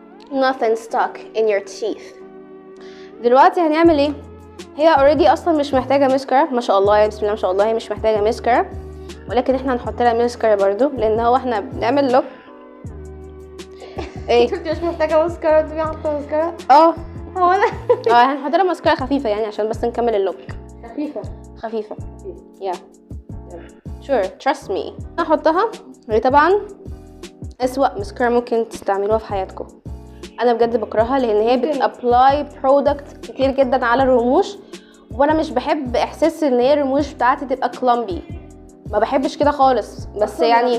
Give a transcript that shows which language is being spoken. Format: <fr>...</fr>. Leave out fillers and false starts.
<en>nothing stuck in your teeth.</en> <ar>دلوقتي هنعمل ايه؟ هي اوريدي اصلا مش محتاجه ماسكارا، ما شاء الله، يا بسم الله ما شاء الله، هي مش محتاجه ماسكارا، ولكن احنا هنحط لها ماسكارا برضو، لان هو احنا بنعمل لوك. ايه انت مش محتاجه ماسكارا؟ تبقي حاطه ماسكارا؟ هو انا هنحط لها ماسكارا خفيفه يعني عشان بس نكمل اللوك. خفيفه</ar> <en>yeah sure trust me.</en> <ar>هحطها. هي طبعا اسوأ ماسكارا ممكن تستعملوها في حياتكم، انا بجد بكرهها، لان هي بتابلاي برودكت كتير جدا على الرموش، وانا مش بحب احساس ان هي الرموش بتاعتي تبقى كلامبي، ما بحبش كده خالص. بس يعني</ar>